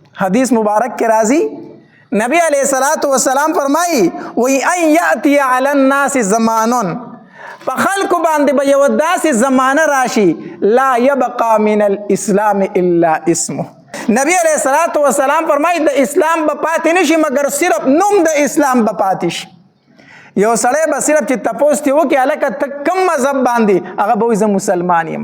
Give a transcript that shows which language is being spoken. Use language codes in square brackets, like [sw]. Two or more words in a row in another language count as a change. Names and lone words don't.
[ur] حدیث مبارک کے راضی [ps] نبی [ar] علیہ الصلوۃ والسلام [ur] فرمائی وی [ar] ان یاتی علی الناس زمانن [ps] په خلکو باندې به یو داسې زمانه راشي [ar] لا یبقى من الاسلام الا اسمه. [ps] نبی [ar] علیہ الصلوۃ والسلام [ps] فرمایي د اسلام به پاتې نشي مګر صرف نوم د اسلام به پاتې شي. یو سړی به صرف چې تپوس ترې وکړي هلکه ته کوم مذهب باندې هغه به وایي زه مسلمان یم.